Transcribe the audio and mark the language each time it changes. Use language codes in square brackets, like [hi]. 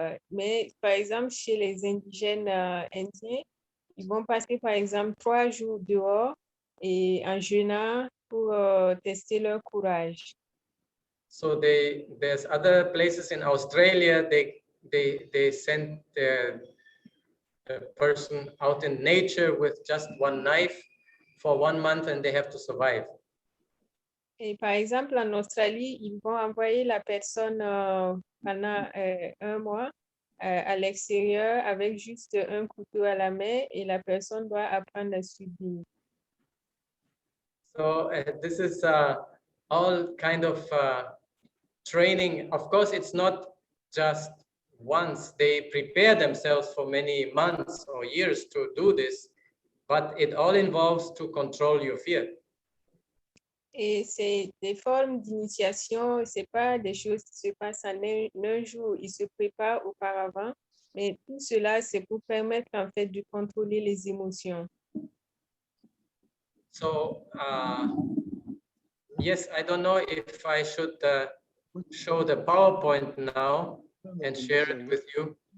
[fr] Mais par exemple, chez les indigènes indiens, ils vont passer par exemple 3 jours dehors et en jeûnant pour tester leur courage. [en] So there's other places in Australia. They send the person out in nature with just one knife for 1 month, and they have to survive. [fr] Et par exemple, en Australie, ils vont envoyer la personne pendant 1 mois à l'extérieur avec juste un couteau à la main et la personne doit apprendre à subir. [en] So this is all kind of training. Of course, it's not just once. They prepare themselves for many months or years to do this, but it all involves to control your fear. [fr] Et c'est des formes d'initiation, c'est pas des choses qui se passent en un jour, ils se préparent auparavant, mais tout cela, c'est pour permettre en fait de contrôler les émotions. [en] So yes, I don't know if I should show the PowerPoint now and share it with you.